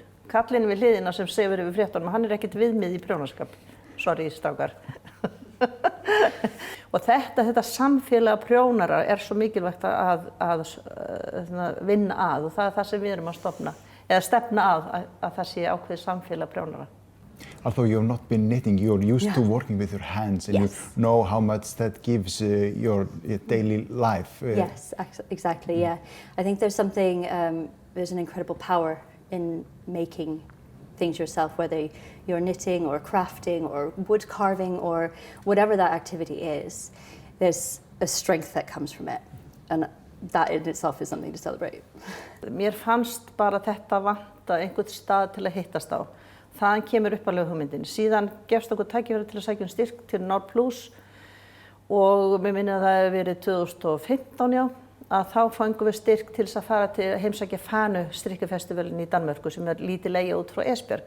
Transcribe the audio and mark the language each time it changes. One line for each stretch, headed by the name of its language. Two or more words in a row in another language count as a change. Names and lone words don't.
Icelandic: Kallinn við hliðina sem sefur yfir fréttunum, hann ekkert viðmið í prjónaskap. Sorry, strákar. Og þetta samfélag prjónara svo mikilvægt að vinna að, og það það sem við erum að stofna, eða stefna að það sé ákveðið samfélag prjónara.
English: Although you've not been knitting, you're used to working with your hands and Yes. you know how much that gives your daily life. Yes, exactly, yeah. I think there's something, there's an incredible power in making things yourself, whether you're knitting or crafting or wood carving or whatever that activity is. There's a strength that comes from it, and that in itself is something to celebrate.
Icelandic: Mér fannst bara þetta vanta einhvern stað til að hittast á. Þaðan kemur upphaflega hugmyndin. Síðan gefst okkur tækifæri til að sækja styrk til NordPlus og mér minni að það hefur verið 2015, já, að þá fengum við styrk til þess að fara til heimsækja Fanu strikkufestivalin í Danmörku sem lítil eyja út frá Esbjerg.